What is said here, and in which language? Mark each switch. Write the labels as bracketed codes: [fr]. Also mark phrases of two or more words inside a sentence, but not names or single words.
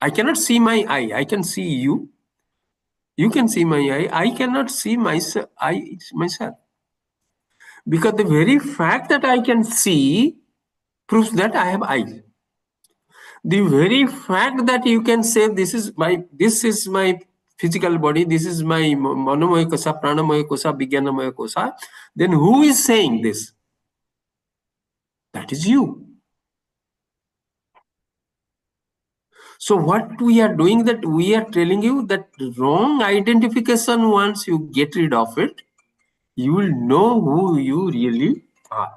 [en] I cannot see my eye. I can see you. You can see my eye. I cannot see myself. Myself. Because the very fact that I can see proves that I have eyes. The very fact that you can say this is my physical body, this is my [sa] मनोमय कोश, प्राणमय कोश, विज्ञानमय कोश, [en] then who is saying this? That is you. So what we are doing, that we are telling you that wrong identification, once you get rid of it, you will know who you really are.